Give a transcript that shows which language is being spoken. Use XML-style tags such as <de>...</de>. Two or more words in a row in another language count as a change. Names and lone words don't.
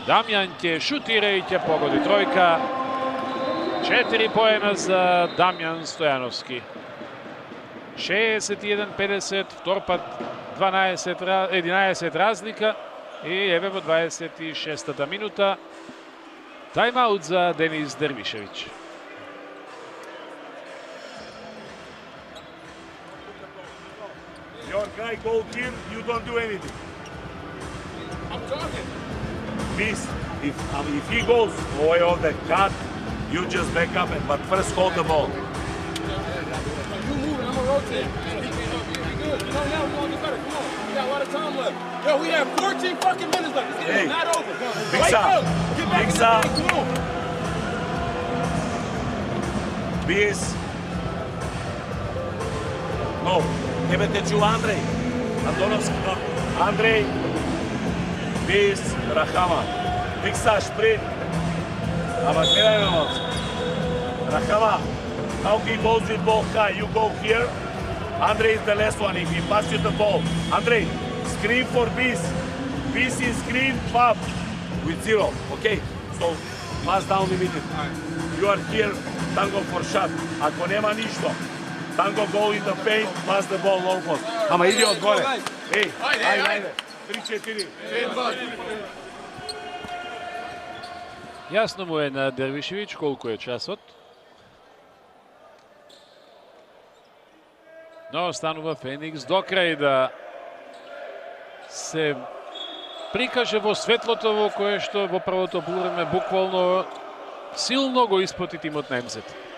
<mk>Дамјан ќе шутира и ќе погоди тројка. 4 поена за Дамјан Стојановски. 61-50, втор пат 11 разлика и еве во 26-та минута тајмаут за Денис Дервишевиќ.</mk> <en>Your guy go here, you don't do anything. I'm talking. Please, if he goes away on the cut, you just back up, but first hold the ball. You moving, I'm gonna rotate. He good. No, now we're gonna get better. Come on. We got a lot of time left. Yo, we have 14 fucking minutes left. This game Hey. is not over. Big Wake Sam. up. Get back Big in the Sam. game. Come on. Please. No,</en> <mk>тебе те чу Андрей. Антоновски. Андрей.</mk> <en>Please, Рахама. Big Sam, sprint.</en> <mk>Ама гледај ме малце.</mk> <en>Рахама, how he goes with ball high, you go here. Andre is the last one, if he passes you the ball. Andre, screen for Beast. Beast is screen, pop, with 0, okay? So, pass down immediately. You are here, Tango for shot.</en> <mk>Ако нема ништо,</mk> <en>Tango go in the paint, pass the ball low post.</en> <mk>Ама иди одгоре. Ей, ајде. 3-4. Јасно му е на Дервишевиќ колку е часот. Но останува Феникс до крај да се прикаже во светлото во кое што во првото полувреме буквално силно го испоти тимот на МЗ.</mk>